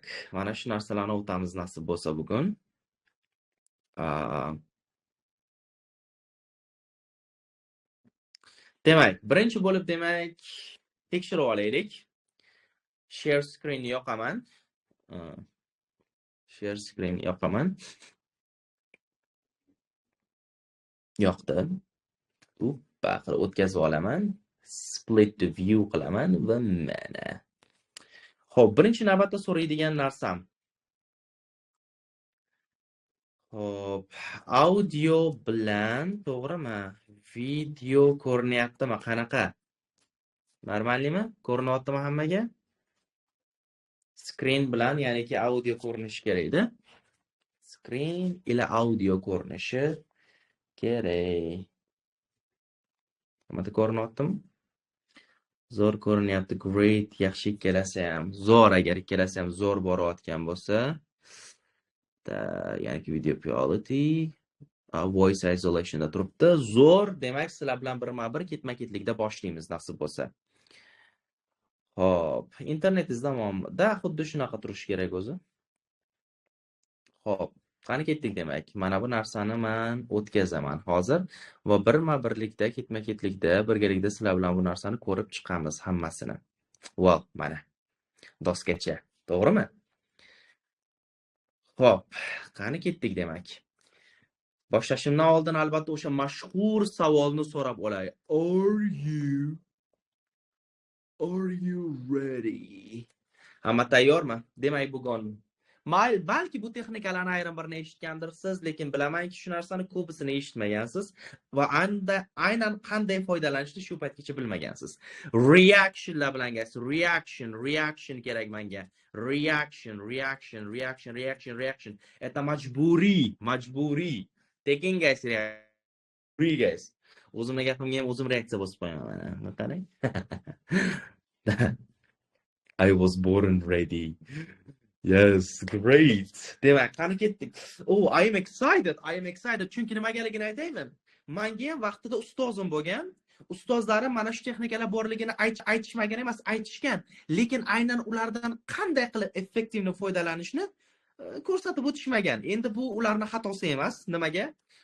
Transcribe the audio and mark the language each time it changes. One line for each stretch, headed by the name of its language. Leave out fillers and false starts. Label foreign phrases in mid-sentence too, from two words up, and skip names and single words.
Uzbek: Mana shu narsalarni o'tamiz nasib bo'lsa bugun. Demak, birinchi bo'lib tekshirib olaylik.
English: Share screen
Uzbek: yoqaman. Yoqdi. Qilib o'tkazib olaman.
English: Split the view
Uzbek: qilaman va mana. Xo'p, birinchi navbatda so'raydigan narsam. Xo'p, audio bilan, to'g'rimi? Video ko'rinyaptimi? Qanaqa? Normallimi? Ko'rinyaptimi hammaga? Screen bilan, ya'niki audio ko'rinishi kerak-da. Screen ila audio ko'rinishi kerak. Hamma ko'rinyaptimi? Zo'r ko'rinyapti. Great, yaxshi ikkalasi ham. Zo'r, agar ikkalasi ham zo'r borayotgan bo'lsa, ya'niki
English: video quality, voice isolation
Uzbek: da turibdi. Zo'r, demak, sizlar bilan birma-bir ketma-ketlikda boshlaymiz nasib bo'lsa. Xo'p, internetingiz davomida xuddi shunaqa turishi kerak o'zi. Xo'p, qani ketdik demak. Mana bu narsani men o'tkazaman hozir va birma-birlikda ketma-ketlikda birgalikda sizlar bilan bu narsani ko'rib chiqamiz hammasini. Well, mana doskacha, to'g'rimi? Xo'p, qani ketdik demak. Boshlashimdan oldin albatta o'sha mashhur savolni so'rab olay.
English: Are you ready?
Uzbek: Hamma tayyormi? Demak, bugun balki bu texnikalarni ayrim birini eshitgandirsiz, lekin bilamanki shu narsani ko'pisini eshitmagansiz va aynan qanday foydalanishni shu paytgacha bilmagansiz. Reactionlar bilan guys, reaction kerak menga. Reaction. Это majburiy. Tekin guys, guys. O'zimga gapimga ham o'zim reaksiya bosib qo'yaman. Qarang.
English: I was born ready. Yes, great.
Uzbek: Demak, qani ketdik.
English: I am excited.
Uzbek: Chunki nimagaligini aytaymi? Menga ham vaqtida ustozim bo'lgan. Ustozlarim mana shu texnikalar borligini aytishmagan emas, aytishgan. Lekin aynan ulardan qanday qilib effektivni foydalanishni ko'rsatib o'tishmagan. Endi bu ularning xatosi emas. Nimaga?